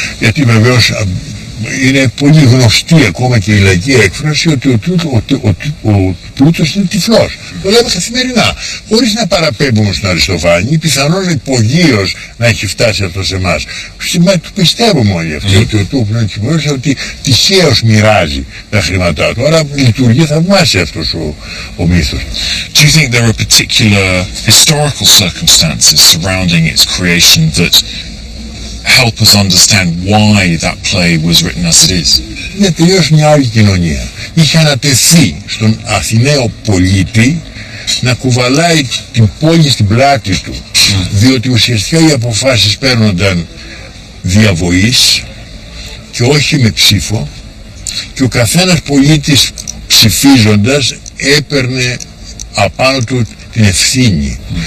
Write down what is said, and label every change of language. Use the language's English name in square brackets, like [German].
[Greek] Γιατί βεβαίως είναι πολύ γνωστή ακόμα και η λαϊκή έκφραση ότι ο Πλούτος είναι τυφλός. Το λέμε καθημερινά, χωρίς να παραπέμπουμε στον Αριστοφάνη, πιθανόν υπογείως να έχει φτάσει αυτό σε εμάς. Το πιστεύουμε όλοι αυτοί, ότι ο Πλούτος ότι τυχαίως μοιράζει τα χρήματά του. Άρα λειτουργεί θαυμάσια αυτός ο μύθος. [English] Do you think there are particular historical circumstances surrounding its creation that help us understand why that play was written as it is? [Greek] Είναι τελείως μια άλλη κοινωνία. Είχε ανατεθεί στον Αθηναίο πολίτη να κουβαλάει την πόλη στην πλάτη του, διότι ουσιαστικά οι αποφάσεις παίρνονταν διαβοής και όχι με ψήφο, και ο καθένας πολίτης ψηφίζοντας έπαιρνε απάνω του την ευθύνη.